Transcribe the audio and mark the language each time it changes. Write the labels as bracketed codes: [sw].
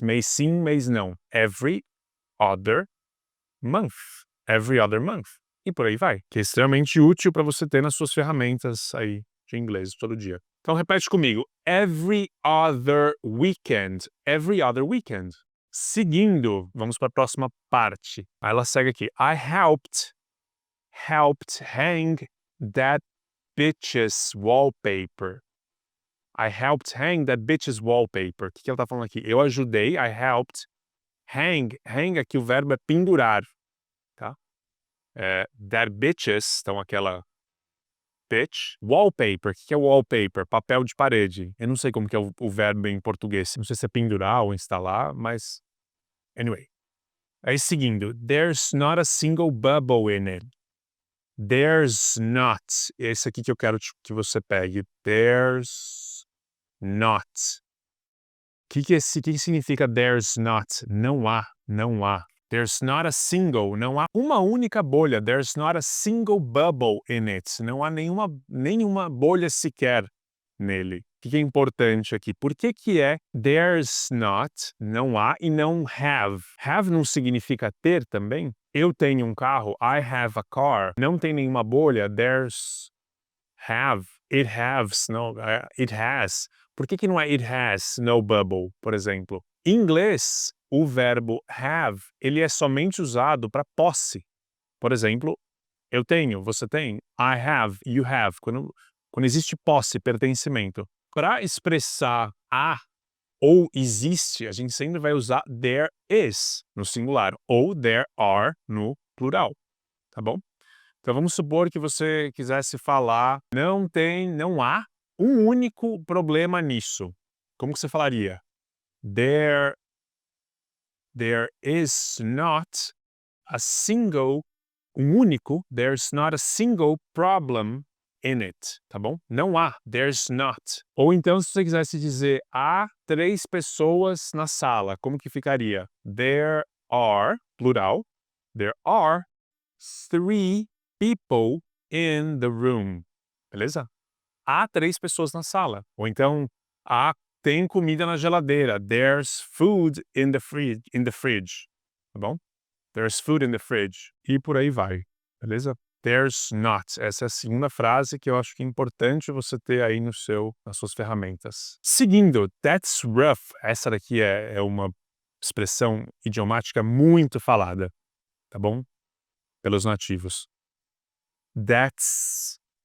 [pt] Mês sim, mês não. [en] Every other month. Every other month. [pt] E por aí vai. Que é extremamente útil para você ter nas suas ferramentas aí de inglês todo dia. Então repete comigo. [en] Every other weekend. Every other weekend. [pt] Seguindo, vamos para a próxima parte. Aí ela segue aqui. [en] I helped hang that bitch's wallpaper. I helped hang that bitch's wallpaper. [pt] O que ela tá falando aqui? Eu ajudei, [en] I helped hang. [pt] Hang aqui o verbo é pendurar, tá? That bitch's, então aquela bitch. Wallpaper. O que é wallpaper? Papel de parede. Eu não sei como que é o verbo em português. Não sei se é pendurar ou instalar, mas... Anyway. Aí seguindo. [en] There's not a single bubble in it. There's not. [pt] Esse aqui que eu quero que você pegue. There's not. O que significa [en] there's not? [pt] Não há. Não há. There's not a single. Não há uma única bolha. [en] There's not a single bubble in it. [pt] Não há nenhuma bolha sequer nele. O que é importante aqui? Por que é there's not, não há, e não have? Have não significa ter também? Eu tenho um carro, [en] I have a car. [pt] Não tem nenhuma bolha, there's have. [en] It has, no, it has. [pt] Por que não é [en] it has no bubble, [pt] por exemplo? Em inglês, o verbo have, ele é somente usado para posse. Por exemplo, eu tenho, você tem, [en] I have, you have. [pt] Quando existe posse, pertencimento. Para expressar há ou existe, a gente sempre vai usar there is no singular ou there are no plural, tá bom? Então vamos supor que você quisesse falar não há um único problema nisso. Como que você falaria? [en] There is not a single, there's not a single problem in it, [pt] tá bom? Não há, there's not. Ou então, se você quisesse dizer, há 3 pessoas na sala, como que ficaria? [en] There are, plural, there are 3 people in the room. [pt] Beleza? Há 3 pessoas na sala. Ou então, tem comida na geladeira. [en] There's food in the fridge. Tá bom? There's food in the fridge. [pt] E por aí vai. Beleza? [en] There's not. [pt] Essa é a segunda frase que eu acho que é importante você ter aí nas suas ferramentas. Seguindo, [en] that's rough. [pt] Essa daqui é uma expressão idiomática muito falada. Tá bom? Pelos nativos. That's.